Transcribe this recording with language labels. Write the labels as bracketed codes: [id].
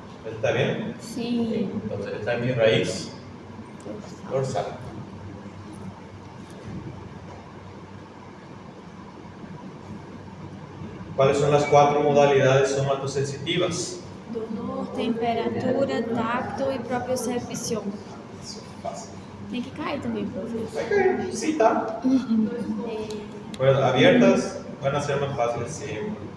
[es] ¿Está bien? Sí. Entonces esta es mi raíz dorsal. ¿Cuáles son las 4 modalidades somatosensitivas? [pt] Dolor, temperatura, tacto e propriocepção. [es] Fácil. [pt] Tem que cair também, professor. Vai cair, sí, está. [es] Bueno, abiertas van a ser más fáciles siempre.